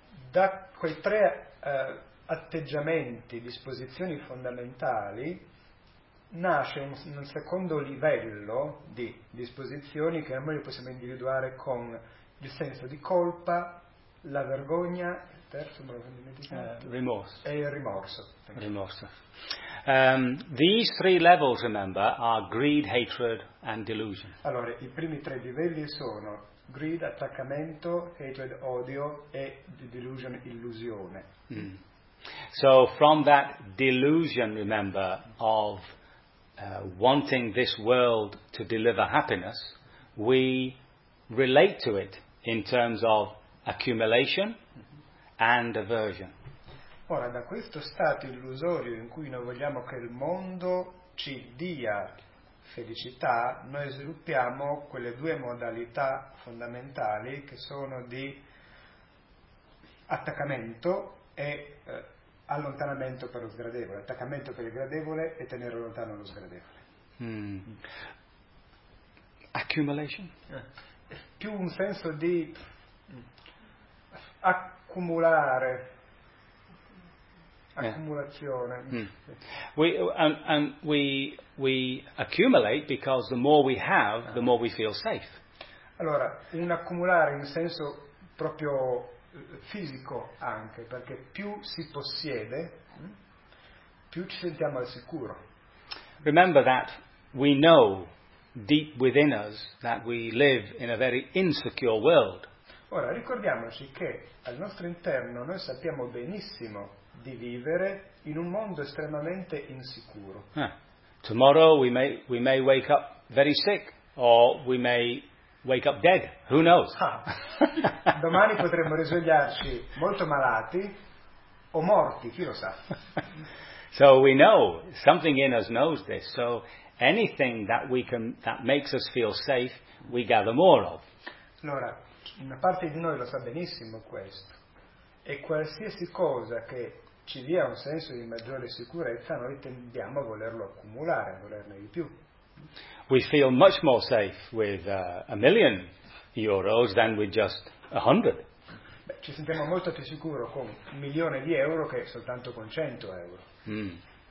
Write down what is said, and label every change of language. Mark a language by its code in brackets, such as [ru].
[it] Da quei tre atteggiamenti, disposizioni fondamentali, nasce un secondo livello di disposizioni che noi possiamo individuare con il senso di colpa, la vergogna, il terzo, rimorso. E il rimorso. Rimorso. [en] These three levels, remember, are greed, hatred and delusion. [it] Allora, i primi tre livelli sono greed, attaccamento, hatred, odio e delusion, illusione. [en] So, from that delusion, remember, of wanting this world to deliver happiness, we relate to it in terms of accumulation and aversion. [it] Ora, da questo stato illusorio in cui noi vogliamo che il mondo ci dia felicità, noi sviluppiamo quelle due modalità fondamentali che sono di attaccamento e allontanamento per lo sgradevole, attaccamento per il gradevole e tenere lontano lo sgradevole. [en] Accumulation? [it] Più un senso di accumulare. Accumulazione. [en] We accumulate because the more we have, the more we feel safe. [it] Allora, un accumulare in senso proprio fisico anche, perché più si possiede, più ci sentiamo al sicuro. [en] Remember that we know deep within us that we live in a very insecure world. [it] Ora, ricordiamoci che al nostro interno noi sappiamo benissimo di vivere in un mondo estremamente insicuro. [en] Tomorrow we may wake up very sick, or we may wake up dead. Who knows? [it] Domani potremmo risvegliarci molto malati o morti, chi lo sa. [en] So we know, something in us knows this. So anything that we can, that makes us feel safe, we gather more of. [it] Allora, una parte di noi lo sa benissimo questo. E qualsiasi cosa che ci dia un senso di maggiore sicurezza, noi tendiamo a volerlo accumulare, a volerne di più. [en] We feel much more safe with a million euros than with just 100. [it] Beh, ci sentiamo molto più sicuro con un milione di euro che soltanto con 100 euro.